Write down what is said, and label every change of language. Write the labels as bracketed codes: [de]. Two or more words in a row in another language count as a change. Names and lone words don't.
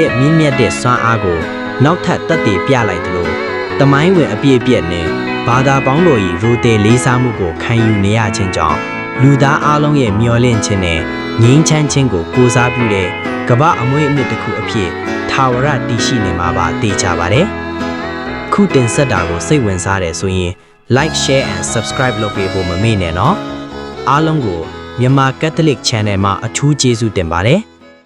[my] ရဲ့မြင့်မြတ်တဲ့စွမ်းအားကိုနောက်ထပ်သက်သေပြလိုက်သလိုတမိုင်းဝင်အပြည့်အပြည့်နဲ့ဘာသာပေါင်းတို့၏ရိုသေလေးစားမှုကိုခံယူနေရခြင်းကြောင့်လူသားအလုံးရဲ့မျှော်လင့်ခြင်းနဲ့ငြိမ်းချမ်းခြင်းကိုကိုးစားပြုတဲ့ကမ္ဘာအမွေအနှစ်တစ်ခုအဖြစ်ထာဝရတည်ရှိနေမှာပါသိကြပါတယ်။ခုတင်ဆက်တာကိုစိတ်ဝင်စားတယ်ဆိုရင် [en] like share and subscribe [my] လုပ်ပေးဖို့မမေ့နဲ့နော်။အားလုံးကိုမြန်မာ Catholic Channel မှာအထူးကျေးဇူးတင်ပါတယ်။